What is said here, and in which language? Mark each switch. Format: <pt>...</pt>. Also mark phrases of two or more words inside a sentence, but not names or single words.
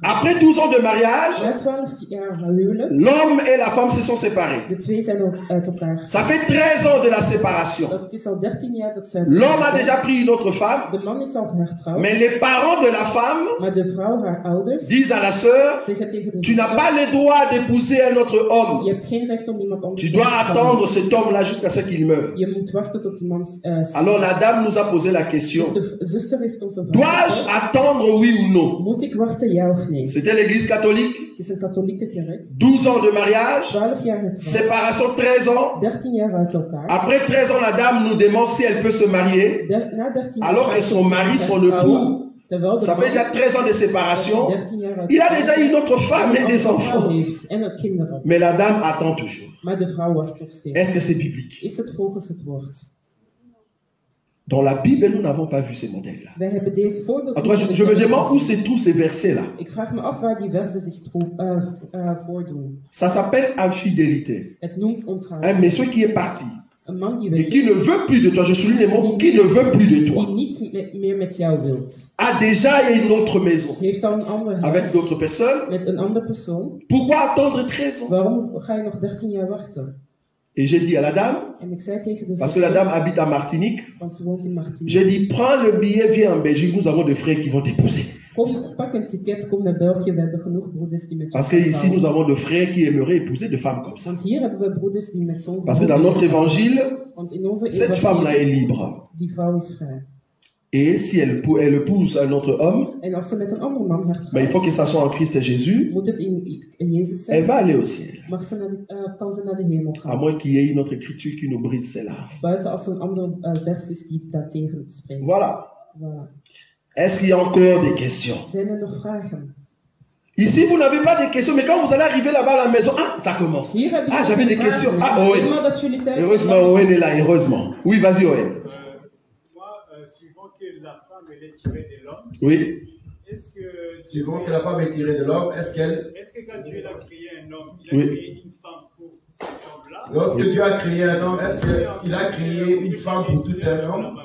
<fr>Après 12 ans de mariage,</fr> <nl>Na 12 jaar huwelijk,</nl> <fr>l'homme et la femme se sont séparés.</fr> <nl>de twee zijn ook uit elkaar.</nl> <fr>Ça fait 13 ans de la séparation.</fr> <nl>Dat is al 13 jaar dat ze uit</nl> <fr>L'homme</fr> <nl>elkaar</nl> <fr>a</fr> <nl>zijn.</nl> <fr>déjà pris une autre femme,</fr> <nl>De man is al hertrouwd,</nl> <fr>mais les parents de la femme</fr> <nl>maar de vrouw, haar ouders,</nl> <fr>disent à la sœur,</fr> <nl>zeggen tegen de</nl> <fr>tu n'as</fr> <nl>zuster,</nl> <fr>pas le droit d'épouser un autre</fr> <nl>je</nl> <fr>homme.</fr> <nl>hebt geen recht om iemand anders</nl> <fr>Tu</fr> <nl>te</nl> <fr>dois</fr> <nl>trouwen.</nl> <fr>attendre cet homme-là jusqu'à ce qu'il meure.</fr> <nl>Je moet wachten tot die man</nl> <fr>Alors la dame nous a posé la question,</fr> <nl>Dus de zuster heeft ons een vraag</nl> <fr>dois-je</fr> <nl>gesteld.</nl> <fr>attendre oui ou non?</fr> <nl>Moet ik wachten, ja of nee?</nl> <fr>C'était l'église catholique,</fr> <nl>Het is een katholieke kerk.</nl> <fr>12 ans de mariage,</fr> <nl>12 jaar getrouwd.</nl> <fr>séparation 13 ans.</fr> <nl>13 jaar uit elkaar.</nl> <fr>Après 13 ans, la dame nous demande si elle peut se marier.</fr> <nl>Na 13 jaar</nl> <fr>Alors que</fr> <nl>gaat</nl> <fr>son</fr> <nl>ze</nl> <fr>mari,</fr> <nl>zich</nl> <fr>son</fr> <nl>hertrouwen,</nl> <fr>époux,</fr> <nl>terwijl de</nl> <fr>ça fait</fr> <nl>man</nl> <fr>déjà 13 ans de séparation.</fr> <nl>13 jaar uit</nl> <fr>Il a</fr> <nl>elkaar</nl> <fr>déjà une autre femme et</fr> <nl>een</nl> <fr>des</fr> <nl>andere vrouw</nl> <fr>enfants.</fr> <nl>heeft en ook kinderen.</nl> <fr>Mais la dame attend toujours.</fr> <nl>Maar de vrouw wacht nog steeds.</nl> <fr>Est-ce que c'est biblique?</fr> <nl>Is het volgens het woord?</nl> <fr>Dans la Bible, nous n'avons pas vu ces modèles-là.</fr> <nl>Wij hebben deze</nl> <fr>En</fr> <nl>voorbeelden</nl> <fr>tout cas,</fr> <nl>niet in</nl> <fr>je</fr> <nl>de</nl> <fr>me</fr> <nl>Bijbel</nl> <fr>demande où</fr> <nl>gezien.</nl> <fr>se trouvent ces versets-là.</fr> <nl>Ik vraag me af waar die versen zich voordoen.</nl> <fr>Ça s'appelle infidélité.</fr> <nl>Het noemt</nl> <fr>Un</fr> <nl>ontrouw.</nl> <fr>monsieur qui est parti</fr> <nl>Een man die</nl> <fr>et</fr> <nl>weg</nl> <fr>qui ne</fr> <nl>is,</nl> <fr>veut plus de toi, je souligne les mots, qui ne veut plus de</fr> <nl>die</nl> <fr>toi,</fr> <nl>niet meer met jou wilt.</nl> <fr>a déjà une autre maison</fr> <nl>Heeft dan een ander</nl> <fr>avec</fr> <nl>huis</nl> <fr>d'autres personnes.</fr> <nl>met een andere persoon.</nl> <fr>Pourquoi attendre 13 ans?</fr> <nl>Waarom ga je nog 13 jaar wachten?</nl> <fr>Et j'ai dit à la dame,</fr> <nl>En ik zei tegen de</nl> <fr>parce que la</fr> <nl>zuster,</nl> <fr>dame habite à Martinique,</fr> <nl>want ze woont in Martinique.</nl> <fr>j'ai dit, prends le billet, viens en Belgique, nous avons des frères qui vont t'épouser.</fr> <nl>Kom, pak een ticket, kom naar België. We hebben genoeg broeders die met je</nl> <fr>Parce que</fr> <nl>gaan</nl> <fr>ici,</fr> <nl>trouwen.</nl> <fr>nous avons des frères qui aimeraient épouser des femmes comme ça.</fr> <nl>Want hier hebben we broeders die met zo'n</nl> <fr>Parce que dans notre évangile,</fr> <nl>Want in onze</nl> <fr>cette femme-là est</fr> <nl>evangelie,</nl> <fr>libre.</fr> <nl>die vrouw is vrij.</nl> <fr>Et si elle épouse un autre homme,</fr> <nl>En als ze met een andere man gaat ben,</nl> <fr>il faut</fr> <nl>trouwen,</nl> <fr>que ça soit en Christ Jésus,</fr> <nl>moet het in Jezus</nl> <fr>elle</fr> <nl>zijn.</nl> <fr>va aller au ciel.</fr> <nl>Mag ze naar kan ze naar de hemel</nl> <fr>À</fr> <nl>gaan.</nl> <fr>moins qu'il y ait une autre écriture qui nous brise celle-là.</fr> <nl>Buiten als er een andere vers is die daartegen spreekt.</nl> <fr>Voilà. Voilà. Est-ce qu'il y a encore des questions?</fr> <nl>Zijn er nog vragen?</nl> <fr>Ici, vous n'avez pas de questions, mais quand vous allez arriver là-bas à la maison, ah, ça commence.</fr> <nl>Hier heb ik</nl> <fr>Ah, j'avais des</fr> <nl>vragen.</nl> <fr>questions.</fr> <nl>Dus</nl> <fr>Ah, Owen.</fr> <nl>eenmaal dat jullie thuis</nl> <fr>Heureusement, Owen est là, heureusement. Oui, vas-y, Owen. Moi, suivant que la femme elle est tirée de l'homme, Oui. est-ce que Suivant que la femme est tirée de l'homme, est-ce que quand Dieu a créé un homme, il a Oui. créé une femme pour cet homme-là? lorsque Dieu a créé un homme, est-ce qu'il a créé une femme pour tout un homme?</fr>